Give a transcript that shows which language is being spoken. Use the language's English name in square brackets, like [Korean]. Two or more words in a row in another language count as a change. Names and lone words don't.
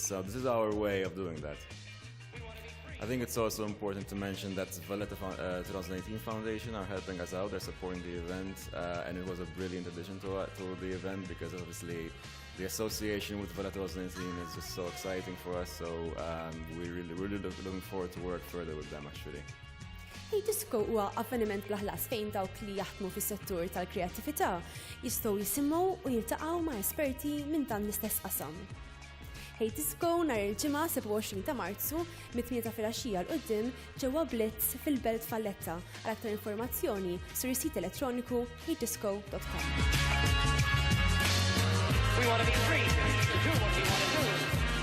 [English] So this is our way of doing that. I think it's also important to mention that Valletta 2018 Foundation are helping us out. They're supporting the event, and it was a brilliant addition to the event because obviously the association with Valletta 2018 is just so exciting for us. So we're really looking forward to work further with them actually. [Maltese] Hey Disco huwa avveniment bl-ħlas fejn dawk li jaħdmu fis-settur tal-kreattività jistgħu jisimgħu u jiltaqgħu ma' esperti minn dan l-istess qasam. Hey Disco nhar il-ġimgħa 27 ta' Marzu mit-8 ta' filgħaxija l quddiem ġewwa Blitz fil-Belt Valletta. Għal aktar informazzjoni sur is-sit elettroniku heydisco.com. [English] We want to be free to do what we want to do.